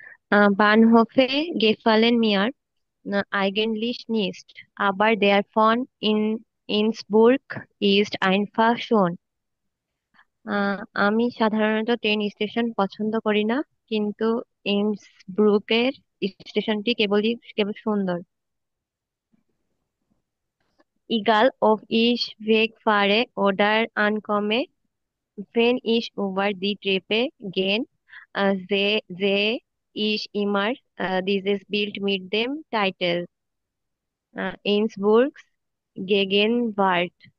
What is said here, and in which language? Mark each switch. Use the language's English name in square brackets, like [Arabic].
[German] Bahnhoffe gefallen mir eigentlich nicht, aber der von in Innsbruck ist einfach schön. [Bangla] আমি সাধারণত train station পছন্দ করি না, কিন্তু ইন্সব্রুকের স্টেশনটি কেবল সুন্দর। [German] Egal ob ich wegfahre oder ankomme, wenn ich über die Treppe gehe, sehe ich immer dieses Bild mit dem Titel Innsbrucks Gegenwart.